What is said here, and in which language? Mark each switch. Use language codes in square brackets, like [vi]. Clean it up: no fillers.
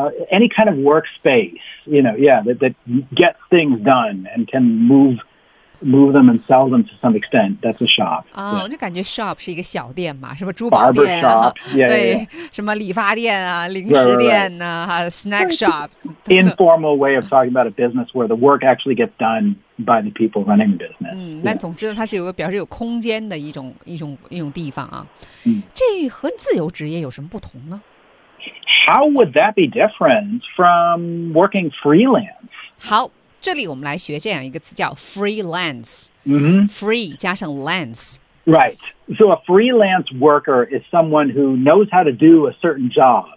[en] Any kind of workspace, you know, yeah, that gets things done and can move them and sell them to some extent. That's a shop. [zh] 啊，我就感觉 shop 是一个小店嘛，什么珠宝店啊， shop, 对， [en] yeah, yeah. [zh] 什么理发店啊，零食店啊， [en] snack shops. Informal way of talking about a business where the work actually gets done by the people running the business. [zh] 嗯，那总之呢，它是有个表示有空间的一种地方啊。嗯，这和自由职业有什么不同呢？ [en] How would that be different from working freelance? [zh] 好。这里我们来学这样一个词叫 freelance、 [en] mm-hmm. free 加上 lance right so a freelance worker is someone who knows how to do a certain job、